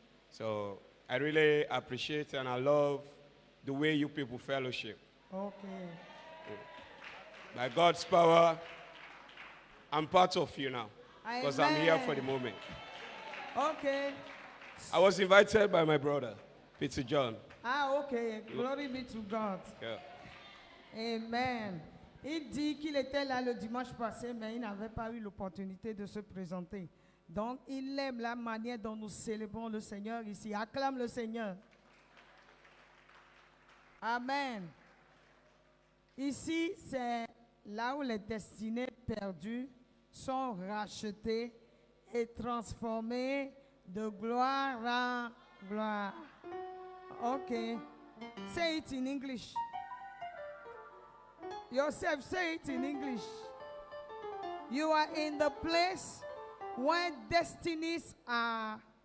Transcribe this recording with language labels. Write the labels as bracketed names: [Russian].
[English] So I really appreciate and I love the way you people fellowship. Okay. By God's power, I'm part of you now because I'm here for the moment. Okay. I was invited by my brother, Peter John. Ah, okay. Glory be to God. Yeah. Amen. [French] Il dit qu'il était là le dimanche passé, mais il n'avait pas eu l'opportunité de se présenter. Donc, il aime la manière dont nous célébrons le Seigneur ici. Acclame le Seigneur. Amen. Ici, c'est là où les destinées perdues sont rachetées et transformées de gloire en gloire. [English] Okay. Say it in English. Yourself, say it in English. You are in the place where destinies are.